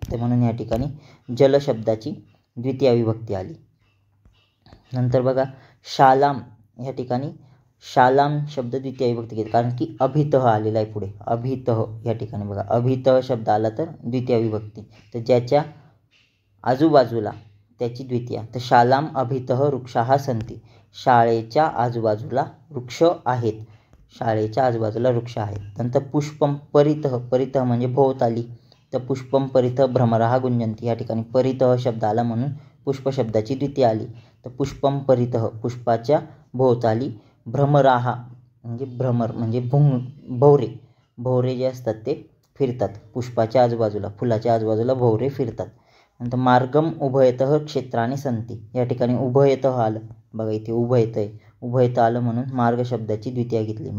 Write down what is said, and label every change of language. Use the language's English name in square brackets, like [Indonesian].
[Marathi] तर म्हणून या ठिकाणी जल शब्दाची द्वितीया विभक्ती आली. नंतर बघा शालाम या ठिकाणी शालाम शब्द द्वितीय विभक्ती घेते कारण की अभितः आलेला आहे पुढे. अभितः या ठिकाणी बघा अभितः शब्द आला तर द्वितीय विभक्ती. तर ज्याच्या आजूबाजूला त्याची द्वितीया. [Sanskrit] तर शालाम अभितः वृक्षाः सन्ति. [Marathi] शाळेच्या आजूबाजूला वृक्ष आहेत. शाळेच्या आजूबाजूला वृक्ष आहेत. नंतर [Sanskrit] पुष्पम परितः. [Marathi] परितः म्हणजे भोवताली. [Sanskrit] तर पुष्पम परितः भ्रमराः गुंजन्ति. [Marathi] या ठिकाणी परितः शब्द आला म्हणून पुष्प शब्दाची द्वितीया आली. तर [Sanskrit] पुष्पम परितः [Marathi] पुष्पाच्या भोवताली भ्रमराः म्हणजे भ्रमर म्हणजे भोवरे. भोवरे जे असतात ते फिरतात. पुष्पाच्या आजूबाजूला फुलाच्या आजूबाजूला भोवरे फिरतात. [Sanskrit] नंतर मार्गम उभयतः क्षेत्राणि सन्ति. [Marathi] या ठिकाणी उभयतः आलं बघा इथे उभयतः आहे. उभयतः आलं म्हणून मार्ग शब्दाची द्वितीया घेतली.